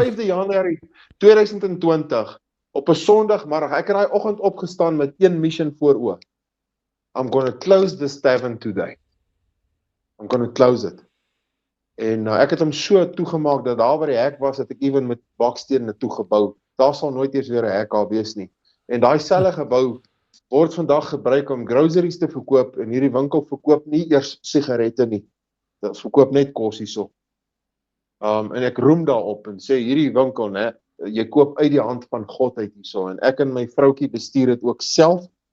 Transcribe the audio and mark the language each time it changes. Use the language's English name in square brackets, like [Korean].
[Afrikaans] 5de Januarie 2020 op 'n Sondagmiddag, ek het daai oggend opgestaan met een mission voor oë. [English] I'm going to close this tavern today. I'm going to close it. [Afrikaans] En ek het hom so toegemaak dat daar waar die hek was, het ek ewen met bakstene toegebou. Daar sal nooit eers weer 'n hek daar wees nie. En daai selfe gebou word vandag gebruik om groceries te verkoop en hierdie winkel verkoop nie eers sigarette nie. Dit verkoop net kos hierso. En ek roem daarop en sê hierdie winkel, né, jy koop uit die hand van God uit hierso en ek en my vroutjie bestuur dit ook self.